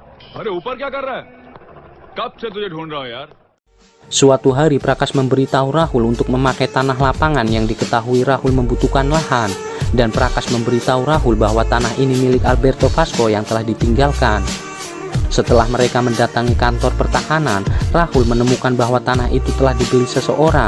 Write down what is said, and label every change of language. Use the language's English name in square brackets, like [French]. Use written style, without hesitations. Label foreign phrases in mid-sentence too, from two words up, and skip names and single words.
[Hindi] अरे ऊपर क्या कर रहा है? कब से तुझे ढूंढ रहा हूँ यार. [Indonesian] Suatu hari Prakash memberitahu Rahul untuk memakai tanah lapangan yang diketahui Rahul membutuhkan lahan, dan Prakash memberitahu Rahul bahwa tanah ini milik Alberto Vasco yang telah ditinggalkan. Setelah mereka mendatangi kantor pertahanan, Rahul menemukan bahwa tanah itu telah dibeli seseorang.